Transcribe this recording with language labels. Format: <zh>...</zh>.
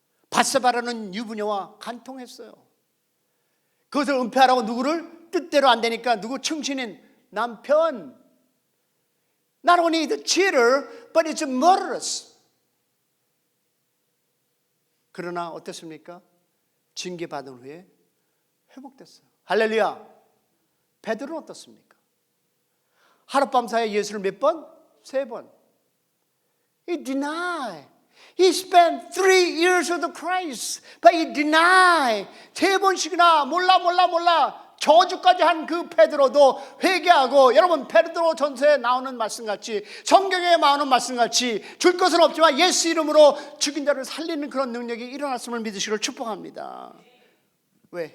<ko>바세바라는 유부녀와 간통했어요. 그것을 은폐하라고 누구를 뜻대로 안 되니까 누구 충신인 남편.</ko> <en>Not only the cheater, but it's murderous.</en> <ko>그러나 어땠습니까? 징계받은 후에 회복됐어요. 할렐루야. 베드로는 어떻습니까? 하룻밤 사이에 예수를 몇 번?</ko> <en>3번. He denied. He spent 3 years with Christ, but he denied.</en> <ko>3번씩이나 몰라 저주까지 한 그 베드로도 회개하고, 여러분 베드로 전서에 나오는 말씀같이 성경에 나오는 말씀같이 줄 것은 없지만 예수 이름으로 죽인 자를 살리는 그런 능력이 일어났음을 믿으시기를 축복합니다. 왜?</ko>